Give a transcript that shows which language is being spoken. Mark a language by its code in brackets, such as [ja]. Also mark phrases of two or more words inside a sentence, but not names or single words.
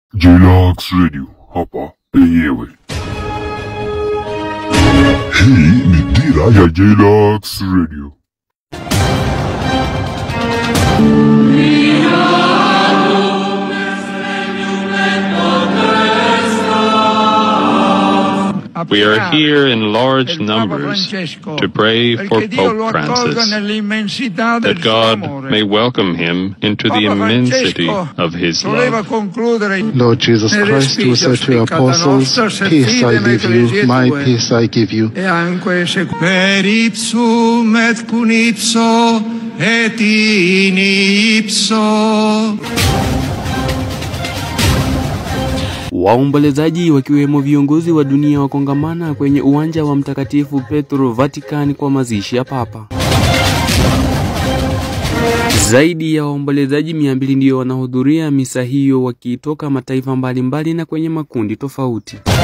[sw] Jlux Radio hapa penyewe. Hii ni dira ya Jlux Radio. [en] We are here in large numbers to pray for Pope Francis, that God may welcome him into the immensity of his love. Lord Jesus Christ, you said to your apostles, peace I leave you, my peace I give you. [la] Per ipsum et cum ipso et in ipso. [sw] Waombolezaji wakiwemo viongozi wa dunia wakongamana kwenye uwanja wa Mtakatifu Petro Vatican kwa mazishi ya Papa. Zaidi ya waombolezaji 200 ndio wanahudhuria misa hiyo wakitoka mataifa mbalimbali na kwenye makundi tofauti.